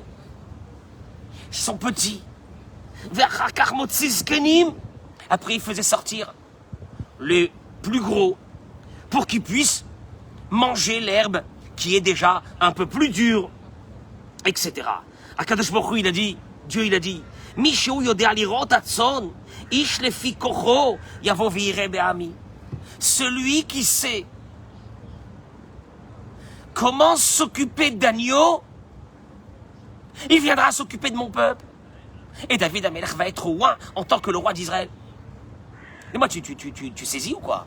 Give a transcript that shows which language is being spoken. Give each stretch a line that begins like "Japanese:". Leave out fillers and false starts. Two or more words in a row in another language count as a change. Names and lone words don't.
French: Ils sont petits. Après, il faisait sortir les plus gros pour qu'ils puissent manger l'herbe qui est déjà un peu plus dure, etc.
Hebrew: הקדוש ברוך הוא,
French: Dieu il a dit,
Hebrew: מי שיודע לרעות הצאן, איש לפי כוחו, יבוא וירעה בעמי.
French: Celui qui sait comment s'occuper d'agneaux, il viendra s'occuper de mon peuple. Et David Amelech va être roi en tant que le roi d'Israël. Et moi, tu saisis ou quoi?